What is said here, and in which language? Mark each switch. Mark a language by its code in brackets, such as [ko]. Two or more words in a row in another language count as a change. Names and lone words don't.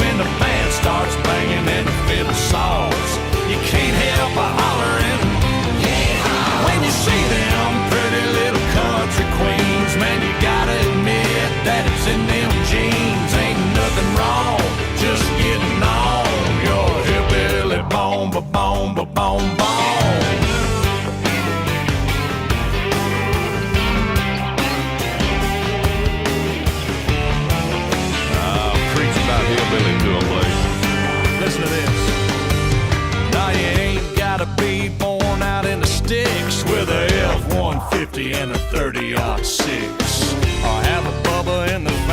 [en] When the band starts banging and the fiddle saws, you can't help but hollering. When you see them pretty little country queens, man, you gotta admit that it's in them jeans. Ain't nothing wrong, just getting on your hillbilly bone, ba-bone, ba-bone, bone. Preach about hillbilly to a place. Listen to this. Now you ain't gotta be born out in the sticks with a F-150 and a 30-06, or have a Bubba in